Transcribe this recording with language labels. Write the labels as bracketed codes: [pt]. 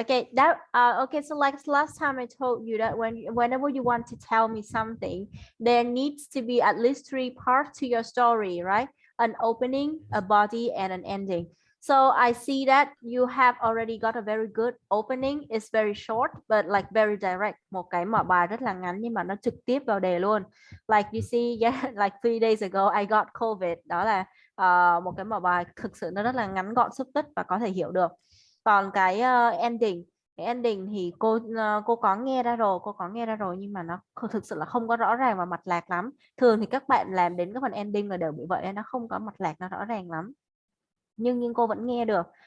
[en] Okay, that okay, so like last time I told you that whenever you want to tell me something, there needs to be at least three parts to your story, right? An opening, a body, and an ending. So I see that you have already got a very good opening. It's very short but like very direct. [vi] Một cái mở bài rất là ngắn nhưng mà nó trực tiếp vào đề luôn. [en] Like you see, yeah, like 3 days ago I got COVID. [vi] Đó là một cái mở bài thực sự nó rất là ngắn gọn xúc tích và có thể hiểu được. Còn cái ending thì cô có nghe ra rồi, nhưng mà nó thực sự là không có rõ ràng và mạch lạc lắm. Thường thì các bạn làm đến cái phần ending là đều bị vậy, nó không có mạch lạc, nó rõ ràng lắm, nhưng cô vẫn nghe được.